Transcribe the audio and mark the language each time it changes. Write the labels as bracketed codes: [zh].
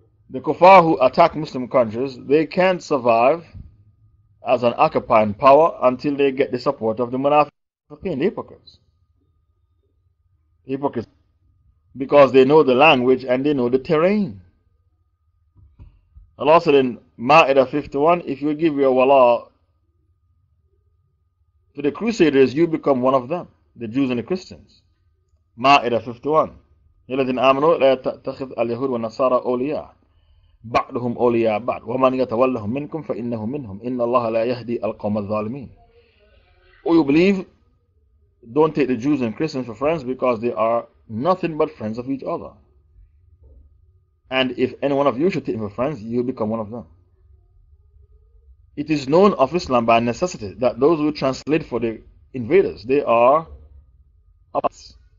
[en] The kuffar who attack Muslim countries, they can't survive as an occupying power until they get the support of the munafiqeen, the hypocrites. Hypocrites. Because they know the language and they know the terrain. Allah said in Ma'idah 51, if you give your wala to the Crusaders, you become one of them, the Jews and the Christians. Ma'idah 51. [ar] الذين آمنوا لا تتخذ اليهود والنصارى أولياء بعضهم أولياء بعض ومن يتولهم منكم فإنه منهم إن الله لا يهدي القوم الظالمين. [en] Or you believe, don't take the Jews and Christians for friends because they are nothing but friends of each other. And if any one of you should take them for friends, you become one of them. It is known of Islam by necessity that those who translate for the invaders, they are opposites.